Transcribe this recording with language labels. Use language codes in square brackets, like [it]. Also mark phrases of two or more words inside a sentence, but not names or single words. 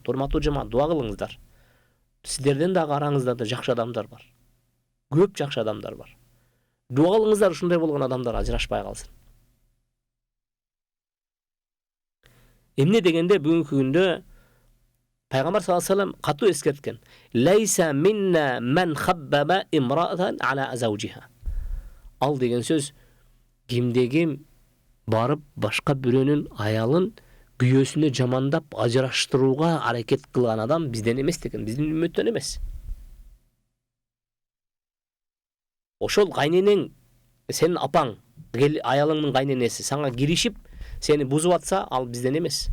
[ky] Урматтуу жамаат, дуа кылыңыздар. Сиздерден дагы араңызда да жакшы адамдар бар. Көп жакшы адамдар бар. Дуа кылыңыздар, ушундай болгон адамдар ажырашпай калсын. Эмне дегенде бүгүнкү күндө Пайгамбар [ar] صلى الله عليه وسلم [ky] катуу эскерткен. [ar] ليس منا من خبب امرأة على زوجها. [ky] Ал деген сөз кимде-ким барып башка бирөөнүн аялын күйөөсүнө жамандап ажыраштырууга аракет кылган адам бизден эмес деген, биздин үммөттөн эмес. Ошол кайненең, сенин апаң, аялыңдын кайненеси сага киришип, сени бузуп атса, ал бизден эмес.